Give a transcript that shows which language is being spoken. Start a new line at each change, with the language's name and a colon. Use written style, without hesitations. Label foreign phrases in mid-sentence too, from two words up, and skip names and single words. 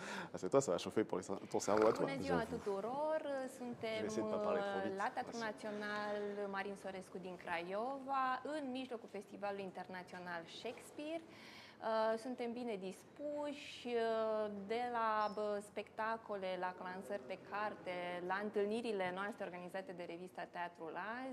French: c'est toi, ça va chauffer pour ton cerveau à toi.
Romanian: Bună ziua tuturor! Suntem la Teatrul Național Marin Sorescu din Craiova, în mijlocul Festivalului Internațional Shakespeare. Suntem bine dispuși, de la spectacole, la lansări de carte, la întâlnirile noastre organizate de revista Teatrul Azi.